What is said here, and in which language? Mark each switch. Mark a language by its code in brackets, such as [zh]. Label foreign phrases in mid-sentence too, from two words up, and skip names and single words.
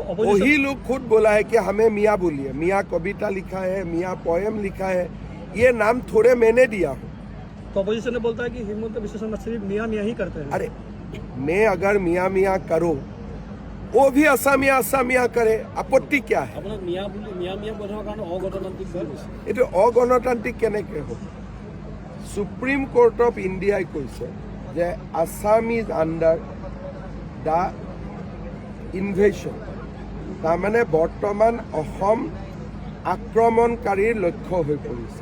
[hi] वही लोग खुद बोला है कि हमें मियाँ बोलिए। मियाँ कविता लिखा है, मियाँ पोएम लिखा है, ये नाम थोड़े मैंने दिया हूँ। तो अपोजिशन ने बोलता है कि हिमंत विश्व शर्मा सिर्फ मियाँ मियाँ ही करते हैं। अरे मैं अगर मियाँ मियाँ करूँ, वो भी असामिया असामिया करे, आपत्ति क्या है? [as] এইটো অগণতান্ত্ৰিক কেনেকৈ হ'ব? সুপ্ৰিম কোৰ্ট অফ ইণ্ডিয়াই কৈছে যে [en] Assam is under the invasion, [as] তাৰমানে বৰ্তমান অসম আক্ৰমণকাৰীৰ লক্ষ্য হৈ পৰিছে।